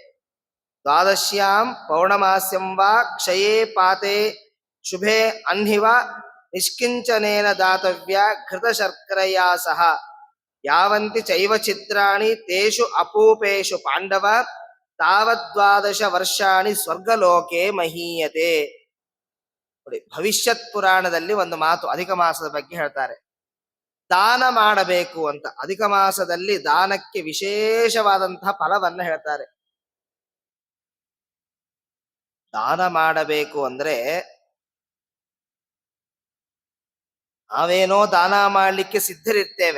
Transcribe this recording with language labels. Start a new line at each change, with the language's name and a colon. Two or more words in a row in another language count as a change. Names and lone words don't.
Sanskrit: ದ್ವಾದಶ್ಯಾಂ ಪೌರ್ಣಮಾಸ್ಯಂ ವಾ ಕ್ಷಯೇ ಪಾತೆ ಶುಭೆ ಅಹ್ನಿವ ನಿಷ್ಕಿಂಚನೇನ ದಾತವ್ಯ ಘೃತ ಶರ್ಕರಯಾ ಸಹ ಯಾವಂತಿ ಚೈವ ಚಿತ್ರಾಣಿ ತೇಷು ಅಪೂಪೇಷು ಪಾಂಡವ ತಾವದ್ವಾದಶ ವರ್ಷಾಣಿ ಸ್ವರ್ಗಲೋಕೆ ಮಹೀಯತೆ.
Kannada: ನೋಡಿ, ಭವಿಷ್ಯತ್ ಪುರಾಣದಲ್ಲಿ ಒಂದು ಮಾತು ಅಧಿಕ ಮಾಸದ ಬಗ್ಗೆ ಹೇಳ್ತಾರೆ. ದಾನ ಮಾಡಬೇಕು ಅಂತ. ಅಧಿಕ ಮಾಸದಲ್ಲಿ ದಾನಕ್ಕೆ ವಿಶೇಷವಾದಂತಹ ಫಲವನ್ನ ಹೇಳ್ತಾರೆ. ದಾನ ಮಾಡಬೇಕು ಅಂದ್ರೆ ನಾವೇನೋ ದಾನ ಮಾಡಲಿಕ್ಕೆ ಸಿದ್ಧರಿರ್ತೇವೆ.